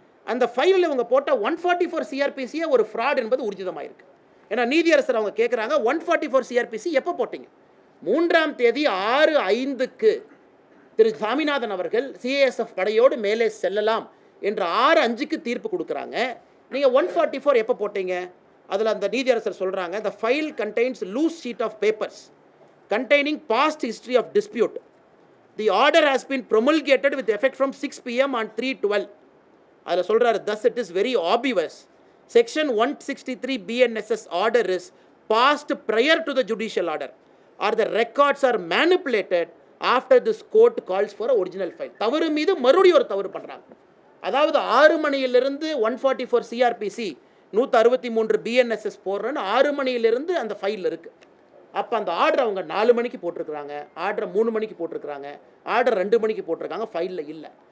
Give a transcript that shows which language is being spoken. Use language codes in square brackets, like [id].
[ta] அந்த ஃபைலில் இவங்க போட்ட 144 சிஆர்பிசியே ஒரு ஃப்ராட் என்பது ஊர்ஜிதமாயிருக்கு. ஏன்னா நீதியரசர் அவங்க கேட்குறாங்க, 144 சிஆர்பிசி எப்போ போட்டீங்க? 3ஆம் தேதி 6:05க்கு திரு சாமிநாதன் அவர்கள் சிஏஎஸ்எஃப் படையோடு மேலே செல்லலாம் என்று 6:05க்கு தீர்ப்பு கொடுக்குறாங்க. நீங்கள் 144 எப்போ போட்டீங்க? அதில் அந்த நீதியரசர் சொல்கிறாங்க, [en] the file contains loose sheet of papers containing past history of dispute. The order has been promulgated with effect from 6 PM on 3/12. [ta] அதில் சொல்கிறாரு, [en] thus it is very obvious. Section 163 BNSS order is passed prior to the judicial order or the records are manipulated after this court calls for a original file. [ta] தவறு மீது மறுபடியும் ஒரு தவறு பண்ணுறாங்க. அதாவது 6 மணியிலிருந்து 144 சிஆர்பிசி 163 BNSS போடுறேன்னு 6 மணியிலிருந்து அந்த ஃபைல் இருக்குது. அப்போ அந்த ஆர்டர் அவங்க 4 மணிக்கு போட்டிருக்கிறாங்க, ஆர்டர் 3 மணிக்கு போட்டிருக்கிறாங்க, ஆர்டர் 2 மணிக்கு போட்டிருக்காங்க, ஃபைலில் இல்லை.